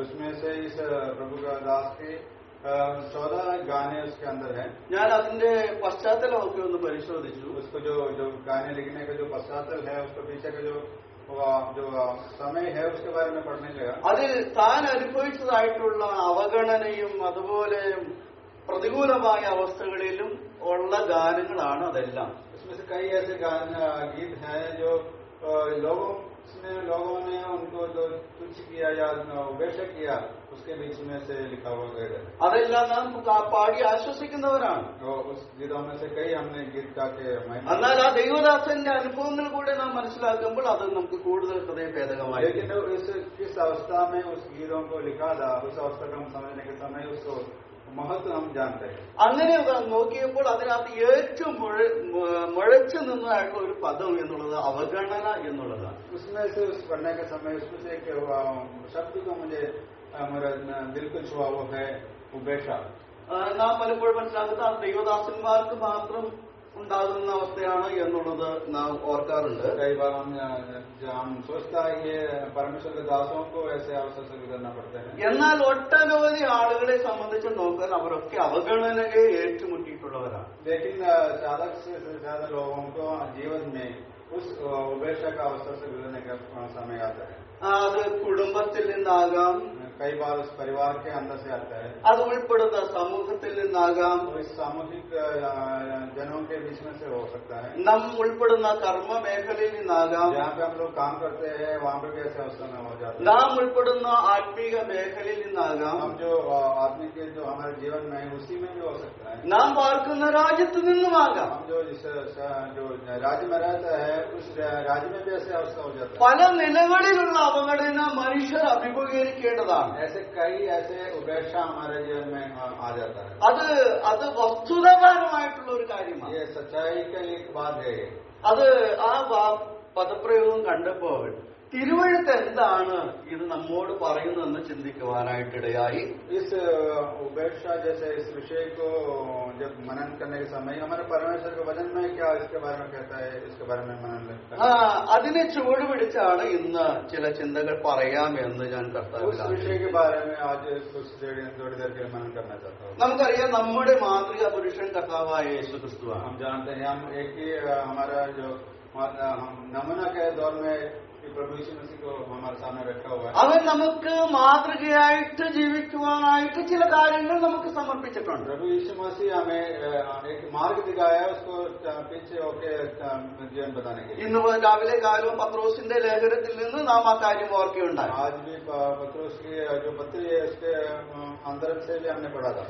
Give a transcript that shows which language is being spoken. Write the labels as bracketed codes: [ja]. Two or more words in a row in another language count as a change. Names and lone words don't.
[ml] ഞാൻ അതിന്റെ പശ്ചാത്തലമൊക്കെ ഒന്ന് പരിശോധിച്ചു. അതിൽ താൻ അനുഭവിച്ചതായിട്ടുള്ള അവഗണനയും അതുപോലെ പ്രതികൂലമായ അവസ്ഥകളിലും ഉള്ള ഗാനങ്ങളാണ് അതെല്ലാം. [hi] लोगों ने उनको जो तुच्छ किया या उपेक्षा किया उसके बीच में से लिखा हुआ गया. [ml] അതെല്ലാം നാം പാടി ആശ്വസിക്കുന്നവരാണ്. എന്നാൽ ആ ദൈവദാസന്റെ അനുഭവങ്ങൾ കൂടെ നാം മനസ്സിലാക്കുമ്പോൾ അത് നമുക്ക് കൂടുതൽ ഹൃദയഭേദകമായി. [hi] किस अवस्था में उस गीतों को लिखा था, उस अवस्था को हम समझने के समय उसको महत्व हम जानते हैं. [ml] അങ്ങനെ നോക്കിയപ്പോൾ അതിനകത്ത് ഏറ്റവും മുഴച്ചു നിന്നതായിട്ടുള്ള ഒരു പദം എന്നുള്ളത് അവഗണന എന്നുള്ളതാണ്. [hi] उसमें से उस पढ़ने के समय उसमें से एक शब्द को मुझे मेरा दिल को छुआ वो है उपेक्षा. [ml] നാം പലപ്പോഴും മനസ്സിലാക്കുന്ന ദൈവദാസന്മാർക്ക് മാത്രം ഉണ്ടാകുന്ന അവസ്ഥയാണ് എന്നുള്ളത് നാം ഓർക്കാറുണ്ട്. എന്നാൽ ഒട്ടനവധി ആളുകളെ സംബന്ധിച്ച് നോക്കാൻ അവരൊക്കെ അവഗണനയെ ഏറ്റുമുട്ടിയിട്ടുള്ളവരാണ്. അത് കുടുംബത്തിൽ നിന്നാകാം, [hi] कई बार उस परिवार के अंदर से आता है. [ml] അത് ഉൾപ്പെടുന്ന സമൂഹത്തിൽ നിന്നാകാം, [hi] सामूहिक जनों के बीच में से हो सकता है. [ml] നാം ഉൾപ്പെടുന്ന കർമ്മ മേഖലയിൽ നിന്നാകാം, [hi] जहाँ पे हम लोग काम करते हैं वहाँ पे भी ऐसे अवस्था में हो जाता है. [ml] നാം ഉൾപ്പെടുന്ന ആത്മീക മേഖലയിൽ നിന്നാകാം, [hi] हम जो आत्मिक जो हमारे जीवन में है उसी में भी हो सकता है. [ml] നാം പാർക്കുന്ന രാജ്യത്ത് നിന്നുമാകാം. [hi] हम जो राज्य में रहता है उस राज्य में भी ऐसे अवस्था हो जाता है. [ml] പല നിലകളിലുള്ള അവഗണന മനുഷ്യർ അഭിമുഖീകരിക്കേണ്ടതാണ്. [hi] ऐसे कई ऐसे उपेक्षा हमारे जीवन में आ जाता है. [ml] അത് വസ്തുതാപരമായിട്ടുള്ള ഒരു കാര്യമാണ്. [hi] ये सच्चाई का एक बात है. [ml] അത് ആ പദപ്രയോഗം കണ്ടപ്പോൾ തിരുവഴുത്ത് എന്താണ് ഇത് നമ്മോട് പറയുന്നതെന്ന് ചിന്തിക്കുവാനായിട്ടിടയായി. [hi] इस उपेक्षा जैसे इस विषय को जब मनन करने के समय हमारे परमेश्वर के वचन में क्या इसके बारे में कहता है, इसके बारे में मनन लगता है. [ml] അതിനെ ചുവട് പിടിച്ചാണ് ഇന്ന് ചില ചിന്തകൾ പറയാമെന്ന് ഞാൻ [hi] उस विषय के बारे में आज कुछ थोड़ी देर के मनन करना चाहता हूँ. [ml] നമുക്കറിയാം നമ്മുടെ മാതൃകാ പുരുഷൻ കർത്താവായ യേശു ക്രിസ്തുവാണ്. [hi] हम जानते हैं, हम एक ही हमारा जो नमूना के दौर में प्रभु यीशु मसीह को हमारे सामने रखा हुआ है. [ml] അവൻ നമുക്ക് മാതൃകയായിട്ട് ജീവിക്കുവാനായിട്ട് ചില കാര്യങ്ങൾ നമുക്ക് സമർപ്പിച്ചിട്ടുണ്ട്. [hi] प्रभु यीशु मसीह हमें एक मार्ग दिखाया, उसको पीछे होके जीवन बताने के लिए. [ml] ഇന്ന് രാവിലെ കാലവും പത്രോസിന്റെ ലേഖനത്തിൽ നിന്ന് നാം ആ കാര്യം ഓർക്കുകയുണ്ടായി. [hi] आज भी पत्रोस की जो पत्री है उसके अंदर से भी हमने पढ़ा था.